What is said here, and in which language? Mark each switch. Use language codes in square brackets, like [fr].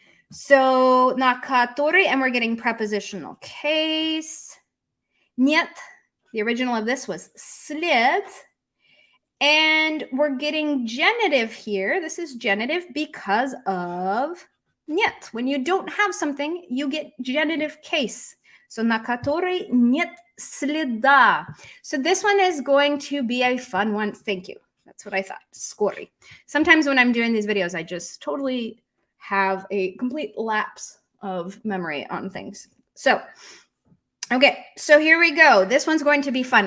[en] So на который, and we're getting prepositional case. [ru] Нет. [en] The original of this was sled. And we're getting genitive here. This is genitive because of нет. When you don't have something, you get genitive case. [ru] So на которой нет следа. [en] So this one is going to be a fun one. Thank you. That's what I thought. Skory. Sometimes when I'm doing these videos, I just totally have a complete lapse of memory on things. So, okay, so here we go. This one's going to be fun.